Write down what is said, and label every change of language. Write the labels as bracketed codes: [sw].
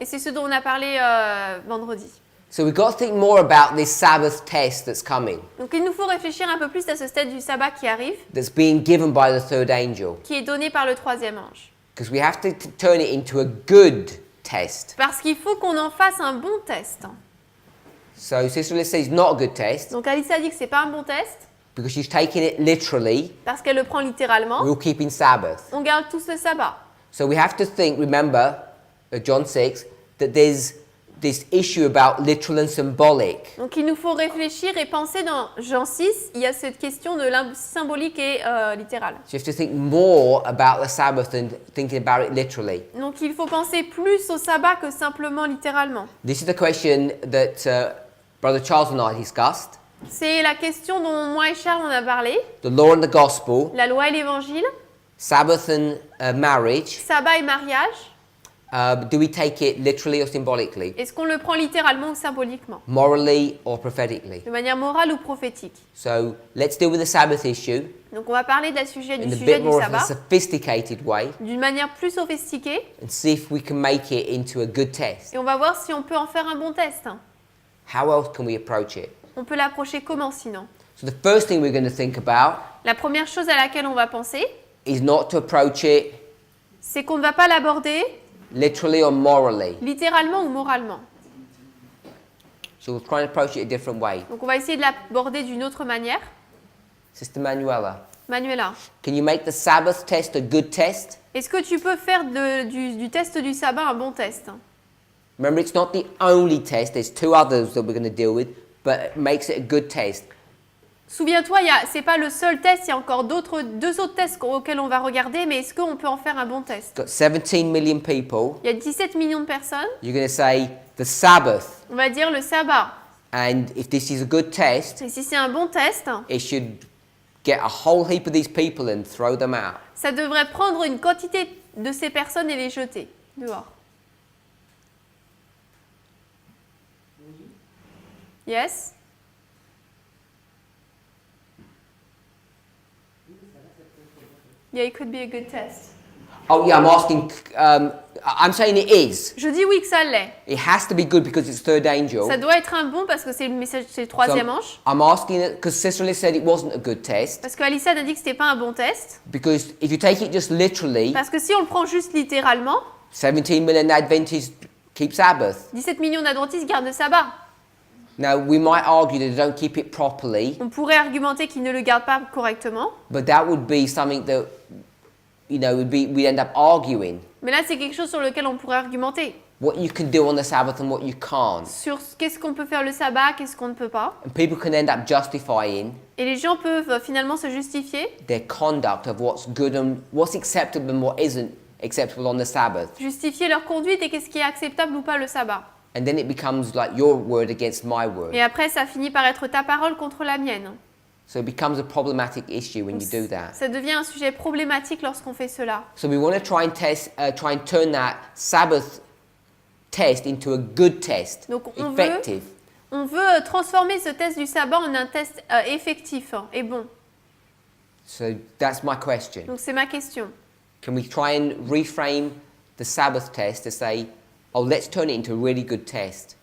[fr] Et c'est ce dont on a parlé vendredi. [en] So we've got to think more about this Sabbath test that's coming, [fr] Donc il nous faut réfléchir un peu plus à ce stade du sabbat qui arrive, [en] that's being given by the third angel. [fr] qui est donné par le troisième ange. [en] Because we have to turn it into a good test. [fr] Parce qu'il faut qu'on en fasse un bon test. [en] So Sister Liz says it's not a good test [fr] Donc Alissa dit que c'est pas un bon test [en] because she's taking it literally. [fr] parce qu'elle le prend littéralement. [en] We'll keep in Sabbath. [fr] On garde tous le sabbat. [en] So we have to think, remember, John 6, that there's this issue about literal and symbolic. [fr] Donc il nous faut réfléchir et penser dans Jean 6, il y a cette question de symbolique et littérale. [en] So you have to think more about the Sabbath than thinking about it literally. [fr] Donc il faut penser plus au sabbat que simplement littéralement. [en] This is the question that Brother Charles and I discussed. [fr] C'est la question dont moi et Charles on a parlé, [en] The law and the gospel, [fr] la loi et l'évangile, [en] Sabbath and marriage. [fr] sabbat et mariage. [en] Do we take it literally or symbolically? [fr] Est-ce qu'on le prend littéralement ou symboliquement, [en] Morally or prophetically? [fr] de manière morale ou prophétique? [en] So let's deal with the Sabbath issue [fr] Donc on va parler du [en] in [fr] sujet [en] a [fr] du [en] bit more of a [fr] sabbat [en] sophisticated way [fr] d'une manière plus sophistiquée [en] and see if we can make it into a good test. [fr] et on va voir si on peut en faire un bon test. [en] How else can we approach it? [fr] On peut l'approcher comment sinon? [en] So the first thing we're going to think about [fr] La première chose à laquelle on va penser, [en] is not to approach it [fr] c'est qu'on ne va pas l'aborder [en] literally or morally. [fr] littéralement ou moralement. [en] So we'll try and approach it a different way. [fr] Donc on va essayer de l'aborder d'une autre manière. [en] Sister Manuela, [fr] Manuela, [en] can you make the Sabbath test a good test? [fr] est-ce que tu peux faire du test du sabbat un bon test? [en] Remember, it's not the only test. There's two others that we're going to deal with, but it makes it a good test. [fr] Souviens-toi, c'est pas le seul test, il y a encore deux autres tests auxquels on va regarder, mais est-ce qu'on peut en faire un bon test? [en] Got 17 million people. [fr] Il y a 17 millions de personnes, [en] You're going to say the Sabbath. [fr] on va dire le sabbat. [en] And if this is a good test, [fr] Et si c'est un bon test, [en] it should get a whole heap of these people and throw them out. [fr] ça devrait prendre une quantité de ces personnes et les jeter dehors. [en] Yes? Yeah, it could be a good test. Oh yeah, I'm asking. I'm saying it is. [fr] Je dis oui que ça l'est. [en] It has to be good because it's third angel. [fr] Ça doit être un bon parce que c'est le message, c'est le troisième ange. [en] I'm asking it because Cicely said it wasn't a good test. [fr] Parce qu'Alissa a dit que c'était pas un bon test. [en] Because if you take it just literally, [fr] Parce que si on le prend juste littéralement, [en] 17 million Adventists keep Sabbath. [fr] 17 millions d'adventistes gardent le sabbat. [en] Now we might argue that they don't keep it properly, [fr] On pourrait argumenter qu'ils ne le gardent pas correctement. [en] but that would be something that, you know, we'd end up arguing [fr] Mais là, c'est quelque chose sur lequel on pourrait argumenter. [en] what you can do on the Sabbath and what you can't. [fr] Sur qu'est-ce qu'on peut faire le sabbat, qu'est-ce qu'on ne peut pas. [en] And people can end up justifying [fr] Et les gens peuvent finalement se justifier, [en] their conduct of what's good and what's acceptable and what isn't acceptable on the Sabbath. [fr] justifier leur conduite et qu'est-ce qui est acceptable ou pas le sabbat. [en] And then it becomes like your word against my word. [fr] Et après, ça finit par être ta parole contre la mienne. [en] So it becomes a problematic issue when you do that. [fr] Ça devient un sujet problématique lorsqu'on fait cela. [en] So we want to try and turn that Sabbath test into a good test, [fr] Donc [en] effective. [fr] on veut transformer ce test du sabbat en un test effectif et bon. [en] So that's my question. [fr] Donc c'est ma question. [en] Can we try and reframe the Sabbath test to say, oh, let's turn it into a really good test?